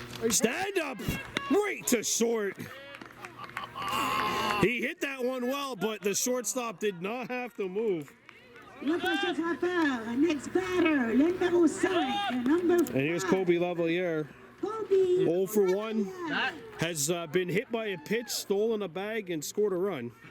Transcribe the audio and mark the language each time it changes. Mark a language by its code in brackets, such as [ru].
[en] Stand up, right to short. He hit that one well, but the shortstop did not have to move. [fr] Le prochain frappeur, [en] next batter, [fr] le numéro 5, [en] number 5. And here's Kobe Lavalier. Kobe 0 for 1. Has been hit by a pitch, stolen a bag, and scored a run.